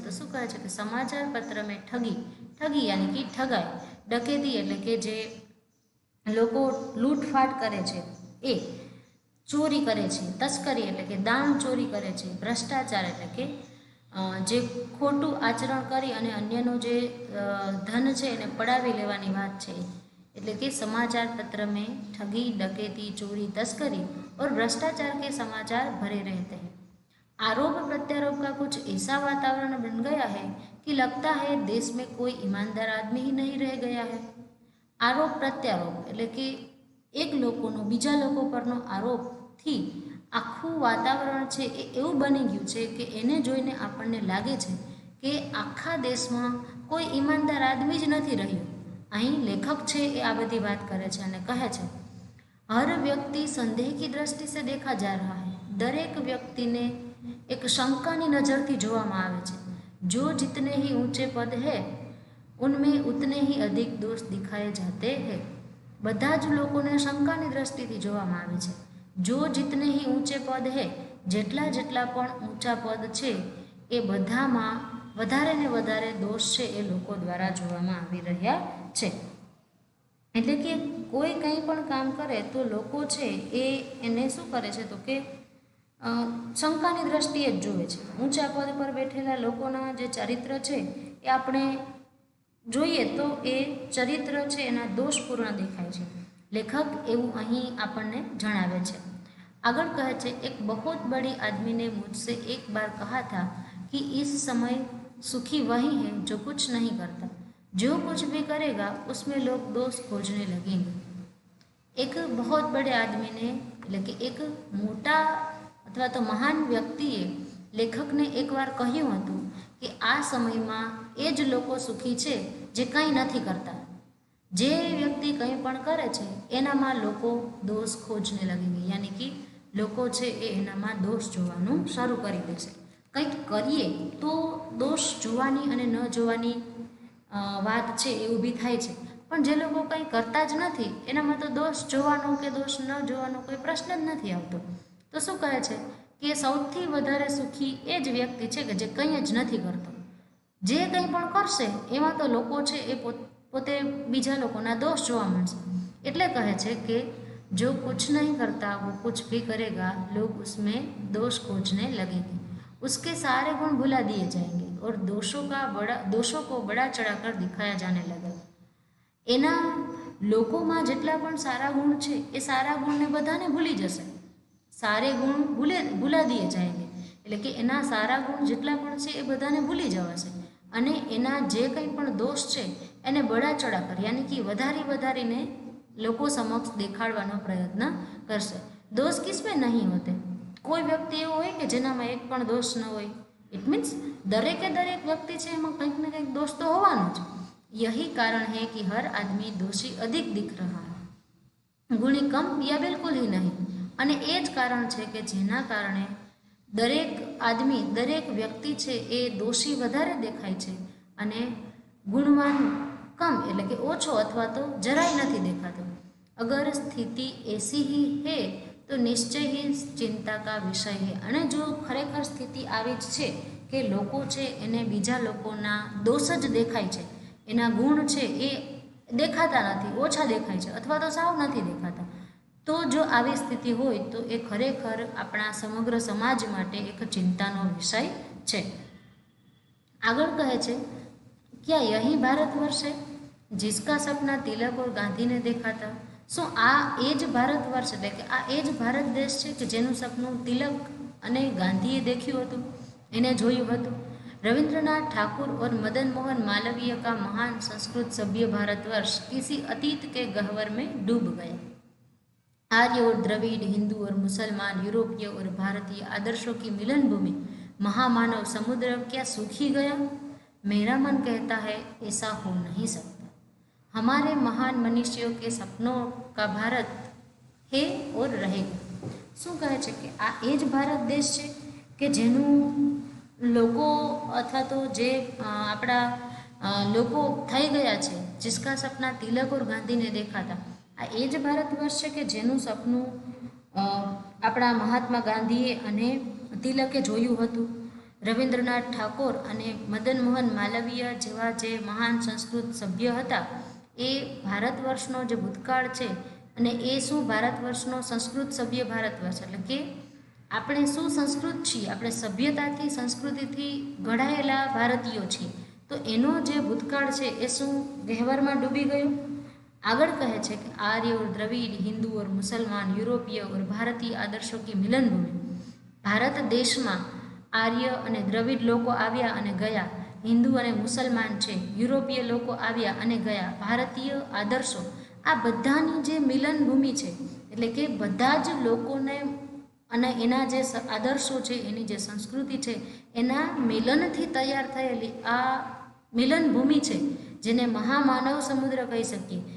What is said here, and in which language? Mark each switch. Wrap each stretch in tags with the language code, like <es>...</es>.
<gu>તો શું કહે છે કે સમાચાર પત્ર મેં ઠગી યાની કે ઠગાઈ, ડકેતી એટલે કે જે લોકો લૂંટફાટ કરે છે એ, ચોરી કરે છે, તસ્કરી એટલે કે દાણ ચોરી કરે છે, ભ્રષ્ટાચાર એટલે કે જે ખોટું આચરણ કરી અને અન્યનો જે ધન છે એને પડાવી લેવાની વાત છે, એટલે કે</gu> <hi>समाचार पत्र में ठगी, डकैती, चोरी, तस्करी और भ्रष्टाचार के समाचार भरे रहते हैं. आरोप प्रत्यारोप का कुछ ऐसा वातावरण बन गया है कि लगता है देश में कोई ईमानदार आदमी ही नहीं रह गया है. आरोप प्रत्यारोप</hi> <gu>એટલે કે એક લોકોનો બીજા લોકો પરનો આરોપથી આખું વાતાવરણ છે એ એવું બની ગયું છે કે એને જોઈને આપણને લાગે છે કે આખા દેશમાં કોઈ ઈમાનદાર આદમી જ નથી રહ્યો. અહીં લેખક છે એ આ બધી વાત કરે છે અને કહે છે</gu> <hi>હર વ્યક્તિ संदेह की दृष्टि से देखा जा रहा है.</hi> <gu>દરેક વ્યક્તિને એક શંકાની નજરથી જોવામાં આવે છે.</gu> <hi>जो जितने ही ऊंचे पद है उनमें उतने ही अधिक दोष दिखाए जाते हैं.</hi> <gu>બધા જ લોકોને શંકાની દ્રષ્ટિથી જોવામાં આવે છે.</gu> <hi>જો જીતને હી ઊંચે પદ હે,</hi> <gu>જેટલા પણ ઊંચા પદ છે એ બધામાં વધારે ને વધારે દોષ છે એ લોકો દ્વારા જોવામાં આવી રહ્યા છે. એટલે કે કોઈ કંઈ પણ કામ કરે તો લોકો છે એ એને શું કરે છે તો કે શંકાની દ્રષ્ટિએ જ જોવે છે. ઊંચા પદ પર બેઠેલા લોકોના જે ચરિત્ર છે એ આપણે જોઈએ તો એ ચરિત્ર છે એના દોષપૂર્ણ દેખાય છે. લેખક એવું અહીં આપણને જણાવે છે. આગળ કહે છે</gu> <hi>એક बहुत बड़ी आदमी ने मुझसे एक बार कहा था कि इस समय सुखी वही है जो कुछ नहीं करता, जो कुछ भी करेगा उसमें लोग दोष खोजने लगेंगे. एक बहुत बड़े आदमी ने</hi> <gu>એટલે કે એક મોટા અથવા તો મહાન વ્યક્તિએ લેખકને એકવાર કહ્યું હતું કે આ સમયમાં એ જ લોકો સુખી છે જે કંઈ નથી કરતા. જે વ્યક્તિ કંઈ પણ કરે છે એનામાં લોકો દોષ ખોજને લાગી ગઈ, યાની કે લોકો છે એ એનામાં દોષ જોવાનું શરૂ કરી દેશે. કંઈક કરીએ તો દોષ જોવાની અને ન જોવાની વાત છે એ ઊભી થાય છે, પણ જે લોકો કંઈ કરતા જ નથી એનામાં તો દોષ જોવાનો કે દોષ ન જોવાનો કોઈ પ્રશ્ન જ નથી આવતો. તો શું કહે છે કે સૌથી વધારે સુખી એ જ વ્યક્તિ છે કે જે કંઈ જ નથી કરતો. જે કંઈ પણ કરશે એમાં તો લોકો છે એ પોતે બીજા લોકોના દોષ જોવા મળશે. એટલે કહે છે કે</gu> <hi>જો कुछ नहीं करता वो कुछ भी करेगा, लोग उसमें दोष खोजने लगेंगे, उसके सारे गुण भुला दिए जाएंगे और दोषों को बड़ा चढ़ाकर दिखाया जाने लगेगा.</hi> <gu>એના લોકોમાં જેટલા પણ સારા ગુણ છે એ સારા ગુણને બધાને ભૂલી જશે.</gu> <hi>સારે ગુણ ભૂલા દિએ જાયંગે,</hi> <gu>એટલે કે એના સારા ગુણ જેટલા પણ છે એ બધાને ભૂલી જવાશે, અને એના જે કંઈ પણ દોષ છે એને</gu> <hi>બળા ચડા કર,</hi> <gu>યાની કે વધારીને લોકો સમક્ષ દેખાડવાનો પ્રયત્ન કરશે.</gu> <hi>દોષ કિસમે નહીં હોતે,</hi> <gu>કોઈ વ્યક્તિ એવો હોય કે જેનામાં એક પણ દોષ ન હોય.</gu> <en>it means</en> <gu>દરેક વ્યક્તિ છે એમાં કંઈક ને કંઈક દોષ તો હોવાનો જ.</gu> <hi>यही कारण है कि हर आदमी दोषी अधिक दिख रहा है, गुणी कम या बिल्कुल ही नहीं.</hi> <gu>અને એ જ કારણ છે કે જેના કારણે દરેક વ્યક્તિ છે એ દોષી વધારે દેખાય છે અને ગુણવાન કમ એટલે કે ઓછો અથવા તો જરાય નથી દેખાતો.</gu> <hi>અગર સ્થિતિ એસી ही है તો નિશ્ચય ही चिंता का विषय है.</hi> <gu>અને જો ખરેખર સ્થિતિ આવી જ છે કે લોકો છે એને બીજા લોકોના દોષ જ દેખાય છે, એના ગુણ છે એ દેખાતા નથી, ઓછા દેખાય છે અથવા તો સાવ નથી દેખાતા, તો જો આવી સ્થિતિ હોય તો એ ખરેખર આપણા સમગ્ર સમાજ માટે એક ચિંતાનો વિષય છે. આગળ કહે છે</gu> <hi>क्या यही भारतवर्ष है जिसका सपना तिलक और गांधी ने देखा था.</hi> <gu>શું આ એ જ ભારતવર્ષ એટલે કે આ એ જ ભારત દેશ છે કે જેનું સપનું તિલક અને ગાંધીએ દેખ્યું હતું, એને જોયું હતું.</gu> <hi>रविंद्रनाथ ठाकुर और मदन मोहन मालवीय का महान संस्कृत सभ्य भारतवर्ष किसी अतीत के गह्वर में डूब गया. आर्य और द्रविड़, हिंदू और मुसलमान, यूरोपीय और भारतीय आदर्शों की मिलन भूमि महामानव समुद्र क्या सूखी गया. मेरा मन कहता है ऐसा हो नहीं सकता. हमारे महान मनुष्यों के सपनों का भारत है और रहेगा.</hi> <gu>શું કહે છે કે આ એ જ ભારત દેશ છે કે જેનું લોકો અથવા તો જે આપણા લોકો થઈ ગયા છે,</gu> <hi>जिसका सपना तिलक और गांधी ने देखा था.</hi> <gu>આ એ જ ભારત વર્ષ છે કે જેનું સપનું આપણા મહાત્મા ગાંધીએ અને તિલકે જોયું હતું. રવિન્દ્રનાથ ઠાકોર અને મદન મોહન માલવીય જેવા જે મહાન સંસ્કૃત સભ્ય હતા એ ભારત વર્ષનો જે ભૂતકાળ છે, અને એ શું ભારત વર્ષનો સંસ્કૃત સભ્ય ભારત વર્ષ એટલે કે આપણે શું સંસ્કૃત છીએ, આપણે સભ્યતાથી સંસ્કૃતિથી ઘડાયેલા ભારતીયો છીએ, તો એનો જે ભૂતકાળ છે એ શું ગહેવરમાં ડૂબી ગયો. આગળ કહે છે કે</gu> <hi>आर्य और द्रविड़, हिंदू और मुसलमान, यूरोपीय और भारतीय आदर्शों की मिलन भूमि.</hi> <gu>ભારત દેશમાં આર્ય અને દ્રવિડ લોકો આવ્યા અને ગયા, હિન્દુ અને મુસલમાન છે, યુરોપીય લોકો આવ્યા અને ગયા, ભારતીય આદર્શો, આ બધાની જે મિલન ભૂમિ છે એટલે કે બધા જ લોકોને અને એના જે આદર્શો છે, એની જે સંસ્કૃતિ છે, એના મિલનથી તૈયાર થયેલી આ મિલન ભૂમિ છે જેને મહામાનવ સમુદ્ર કહી શકીએ.</gu>